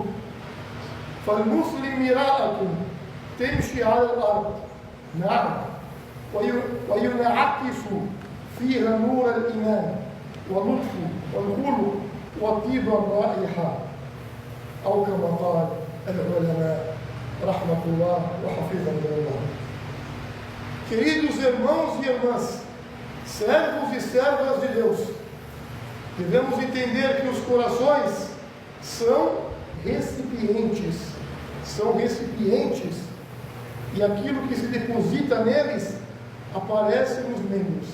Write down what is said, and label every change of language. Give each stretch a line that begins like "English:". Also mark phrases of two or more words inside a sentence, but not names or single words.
Arabic: فالمسلم مراءة تمشي على الأرض، نعم، وينعكس فيها نور الإيمان واللطف والخلق وطيب الرائحة، أو كما قال العلماء رحمة الله وحفظهم الله.
Portuguese: Queridos irmãos e irmãs, servos e servas de Deus, devemos entender que os corações são recipientes, e aquilo que se deposita neles aparece nos membros.